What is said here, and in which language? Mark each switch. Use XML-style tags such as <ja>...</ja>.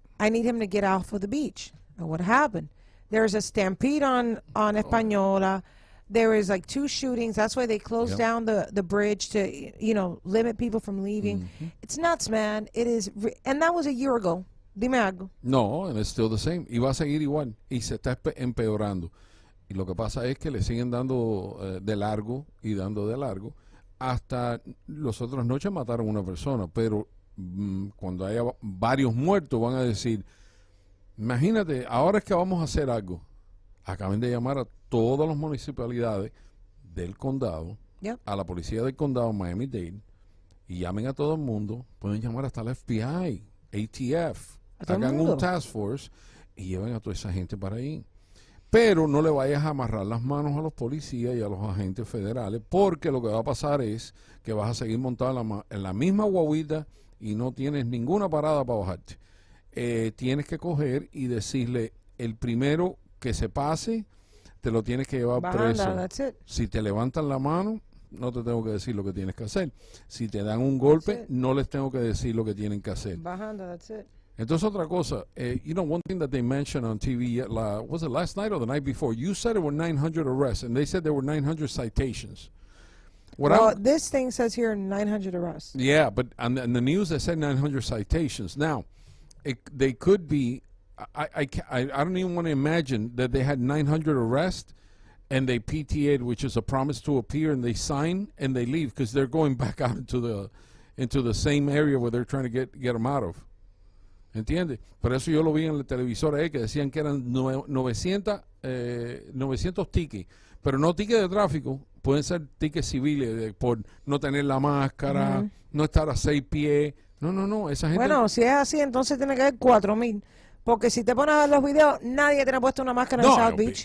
<en>I need him to get off of the beach. And what happened? There's a stampede on Española. There was like 2 shootings. That's why they closed down the bridge to, limit people from leaving. It's nuts, man. It is. And that was a year ago.</en> <es>Dime algo.</es> <en>No, and it's still the same.</en> <es>Y va a seguir igual. Y se está empeorando. Y lo que pasa es que le siguen dando de largo y dando de largo. Hasta las otras noches mataron a una persona. Pero cuando haya varios muertos van a decir, imagínate, ahora es que vamos a hacer algo. Acaben de llamar a todas las municipalidades del condado, a la policía del condado Miami-Dade, y llamen a todo el mundo. Pueden llamar hasta la FBI, ATF, hagan un task force y lleven a toda esa gente para ahí. Pero no le vayas a amarrar las manos a los policías y a los agentes federales, porque lo que va a pasar es que vas a seguir montado en la misma guaguita y no tienes ninguna parada para bajarte. Tienes que coger y decirle, el primero que se pase, te lo tienes que llevar preso. Si te levantan la mano, no te tengo que decir lo que tienes que hacer. Si te dan un golpe, no les tengo que decir lo que tienen que hacer.</es> <en>That's it.</en> <es>Entonces, otra cosa,</es> <en>one thing that they mentioned on TV, was it last night or the night before? You said there were 900 arrests, and they said there were 900 citations. This thing says here 900 arrests. Yeah, but on the news they said 900 citations. Now, they could be. I don't even want to imagine that they had 900 arrests and they PTA'd, which is a promise to appear, and they sign and they leave because they're going back out into the same area where they're trying to get them out of.</en> <es>¿Entiendes? Por eso yo lo vi en el televisor ahí que decían que eran 900 tickets, pero no tickets de tráfico, pueden ser tickets civiles por no tener la máscara, no estar a 6 pies. No, esa gente... Bueno, si es así, entonces tiene que haber 4,000. Porque si te pones a ver los videos, nadie tiene puesto una máscara en South Beach.</es>